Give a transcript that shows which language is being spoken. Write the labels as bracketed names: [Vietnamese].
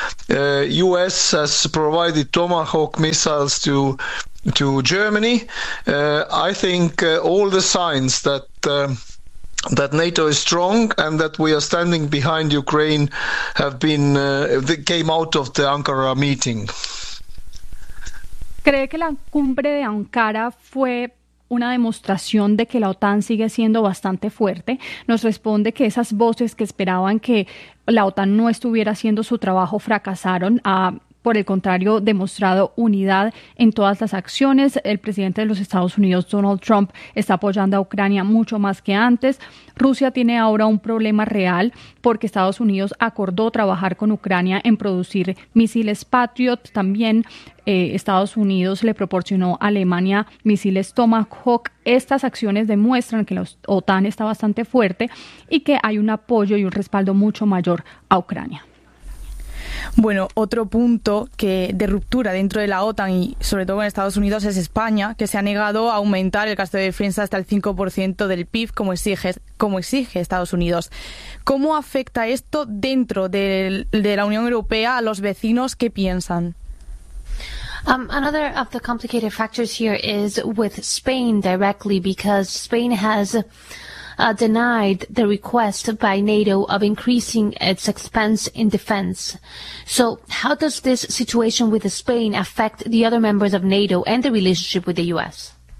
[English] US has provided Tomahawk missiles to Germany. I think all the signs that that NATO is strong and that we are standing behind Ukraine have been that came out of the Ankara meeting. [Spanish] ¿Cree que la cumbre de Ankara fue una demostración de que la OTAN sigue siendo bastante fuerte? Nos responde que esas voces que esperaban que la OTAN no estuviera haciendo su trabajo fracasaron. Por el contrario, demostrado unidad en todas las acciones. El presidente de los Estados Unidos, Donald Trump, está apoyando a Ucrania mucho más que antes. Rusia tiene ahora un problema real porque Estados Unidos acordó trabajar con Ucrania en producir misiles Patriot. También Estados Unidos le proporcionó a Alemania misiles Tomahawk. Estas acciones demuestran que la OTAN está bastante fuerte y que hay un apoyo y un respaldo mucho mayor a Ucrania. Bueno, otro punto que de ruptura dentro de la OTAN y sobre todo en Estados Unidos es España, que se ha negado a aumentar el gasto de defensa hasta el 5% del PIB como exige Estados Unidos. ¿Cómo afecta esto dentro de la Unión Europea a los vecinos? ¿Qué piensan? [English] Another of the complicated factors here is with Spain directly, because Spain has denied the request by NATO of increasing its expense in defense. So how does this situation with Spain affect the other members of NATO and the relationship with the U.S.?